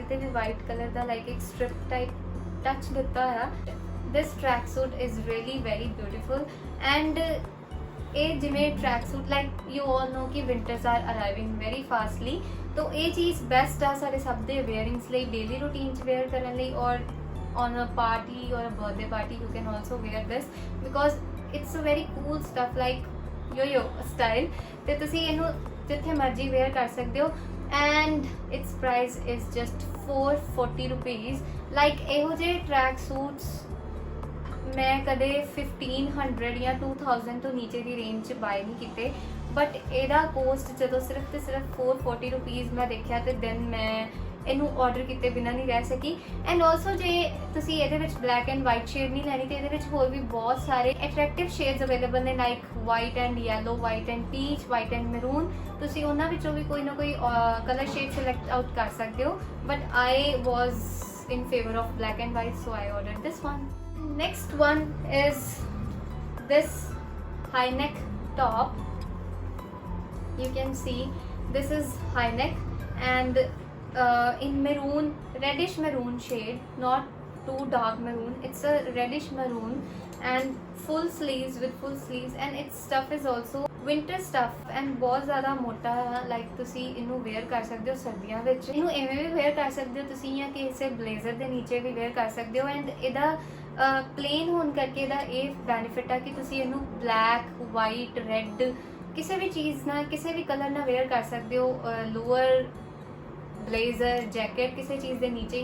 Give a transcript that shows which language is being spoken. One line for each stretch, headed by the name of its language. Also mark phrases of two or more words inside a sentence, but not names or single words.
Punjabi: ਤੇ ਵੀ
English: white colour ਦਾ like ਇੱਕ strip type touch
Punjabi: ਦਿੱਤਾ ਹੋਇਆ
English: this track suit is really very beautiful and
Punjabi: ਇਹ ਜਿਵੇਂ
English: track suit like you all know ਕਿ winters are arriving very fastly
Punjabi: ਤੋ ਇਹ ਚੀਜ਼ ਬੈਸਟ ਆ ਸਾਡੇ ਸਭ ਦੇ ਵੇਅਰਿੰਗਸ ਲਈ
English: daily routine
Punjabi: 'ਚ ਵੇਅਰ ਕਰਨ ਲਈ ਔਰ
English: on a party or a birthday party you can also wear this because it's a very cool stuff like yo style
Punjabi: ਤੇ ਤੁਸੀਂ ਇਹਨੂੰ ਜਿੱਥੇ ਮਰਜ਼ੀ ਵੇਅਰ ਕਰ ਸਕਦੇ ਹੋ
English: and its price is just 440 rupees like
Punjabi: ਇਹੋ ਜਿਹੇ
English: track suits
Punjabi: ਮੈਂ ਕਦੇ 1500 ਜਾਂ 2000 ਤੋਂ ਨੀਚੇ ਦੀ ਰੇਂਜ 'ਚ ਬਾਏ ਨਹੀਂ ਕੀਤੇ ਬਟ ਇਹਦਾ ਕੋਸਟ ਜਦੋਂ ਸਿਰਫ ਤੇ ਸਿਰਫ 440 ਰੁਪੀਸ ਮੈਂ ਦੇਖਿਆ ਤੇ ਦੈਨ ਮੈਂ ਇਹਨੂੰ ਆਰਡਰ ਕੀਤੇ ਬਿਨਾਂ ਨਹੀਂ ਰਹਿ ਸਕੀ
English: and also
Punjabi: ਜੇ ਤੁਸੀਂ ਇਹਦੇ ਵਿੱਚ
English: black and white shade
Punjabi: ਨਹੀਂ ਲੈਣੀ ਤੇ ਇਹਦੇ ਵਿੱਚ ਹੋਰ ਵੀ ਬਹੁਤ ਸਾਰੇ
English: attractive shades available
Punjabi: ਨੇ
English: like white and yellow white and peach white and maroon
Punjabi: ਤੁਸੀਂ ਉਹਨਾਂ ਵਿੱਚੋਂ ਵੀ ਕੋਈ ਨਾ ਕੋਈ
English: colour shade select out
Punjabi: ਕਰ ਸਕਦੇ ਹੋ
English: but I was in favor of black and white so I ordered this one. Next one is this high neck top. You can see this is high neck and in maroon, reddish maroon shade, not too dark maroon, it's a reddish maroon and full sleeves with full sleeves and its stuff is also winter stuff and
Punjabi: ਬਹੁਤ ਜ਼ਿਆਦਾ ਮੋਟਾ ਲਾਈਕ ਤੁਸੀਂ ਇਹਨੂੰ ਵੇਅਰ ਕਰ ਸਕਦੇ ਹੋ ਸਰਦੀਆਂ ਵਿੱਚ ਇਹਨੂੰ ਐਵੇਂ ਵੀ ਵੇਅਰ ਕਰ ਸਕਦੇ ਹੋ ਤੁਸੀਂ ਜਾਂ ਕਿਸੇ ਬਲੇਜ਼ਰ ਦੇ ਨੀਚੇ ਵੀ ਵੇਅਰ ਕਰ ਸਕਦੇ ਹੋ ਐਂਡ ਇਹਦਾ ਪਲੇਨ ਹੋਣ ਕਰਕੇ ਇਹਦਾ ਇਹ ਬੈਨੀਫਿਟ ਆ ਕਿ ਤੁਸੀਂ ਇਹਨੂੰ
English: black white red
Punjabi: ਕਿਸੇ ਵੀ ਚੀਜ਼ ਨਾਲ ਕਿਸੇ ਵੀ ਕਲਰ ਨਾਲ ਵੇਅਰ ਕਰ ਸਕਦੇ ਹੋ
English: lower blazer jacket
Punjabi: ਕਿਸੇ ਚੀਜ਼ ਦੇ ਨੀਚੇ